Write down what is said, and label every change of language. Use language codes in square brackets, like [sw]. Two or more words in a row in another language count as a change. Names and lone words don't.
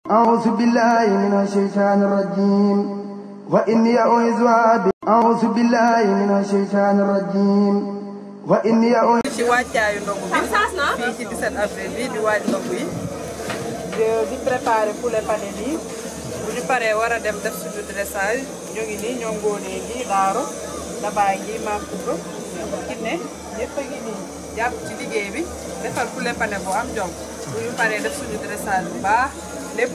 [ar] أعوذ بالله من الشيطان الرجيم وإني أعوذ بالله من الشيطان الرجيم وإني أعوذ [wo] ci wàccaayu ndogu bi fii ci 17 avril bi di waaj ndogu yi di préparer [fr] poulet pané [wo] bi bu ñu paree war a dem def suñu dressage ñu ngi nii ñoo ngóonee nii daaro dabaay ngi maam Koumba Kiné ñëpp a ngi nii jàpp ci liggéey bi defar [fr] poulet pané [wo] bu am jom bu ñu paree def suñu dressage bu baax lépp